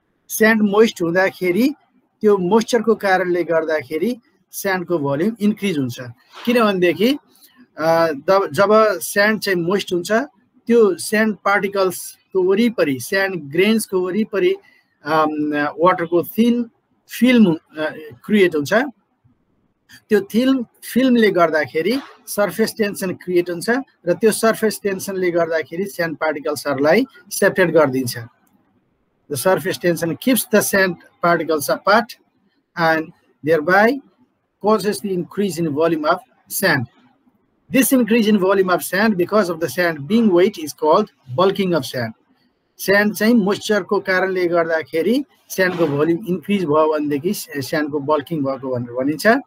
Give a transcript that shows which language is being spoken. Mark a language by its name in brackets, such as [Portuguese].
[Nepali] Sand moist हुँदाखेरि त्यो moisture को कारणले गर्दाखेरि स्यान्ड को भोल्युम इन्क्रिज हुन्छ किनभनेदेखि जब स्यान्ड चाहिँ मोइस्ट हुन्छ त्यो स्यान्ड पार्टिकल्स को वरिपरि स्यान्ड ग्रेन्स को वरिपरि वाटर को थिन फिल्म क्रिएट हुन्छ त्यो थिन फिल्मले गर्दाखेरि सरफेस टेन्सन क्रिएट हुन्छ र त्यो सरफेस टेन्सनले गर्दाखेरि sand पार्टिकल्सहरुलाई separate गर्दिन्छ. [English] The surface tension keeps the sand particles apart and thereby causes the increase in volume of sand. This increase in volume of sand because of the sand being weight is called bulking of sand. [Nepali] Sand चाहिँ moisture को कारणले गर्दाखेरि sand को volume increase भयो भनेदेखि sand को bulking भएको भनेर भनिन्छ.